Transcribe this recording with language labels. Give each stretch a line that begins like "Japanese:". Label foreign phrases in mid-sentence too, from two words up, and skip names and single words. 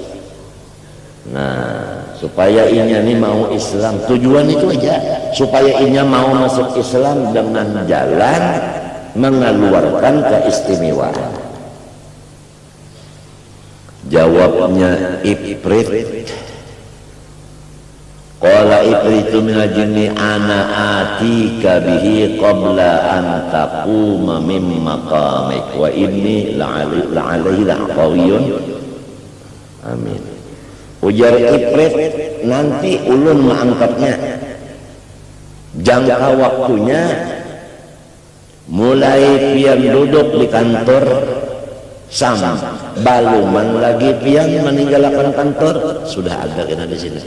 Banjar: Nah, supaya inya ini mau Islam, tujuan itu aja. Supaya inya mau masuk Islam dengan jalan mengeluarkan keistimewaan.
Indonesian: Jawabnya Ifrit.
Arabic: قال عفريت من الجن أنا آتيك به قبل أن تقوم من مقامك و إني لعليه لقوي. Amin.
Banjar: Ujar Ifrit, nanti ulun mengangkatnya. Jangka waktunya mulai pian duduk di kantor sama baluman lagi pian meninggalkan kantor sudah ada kena di sini.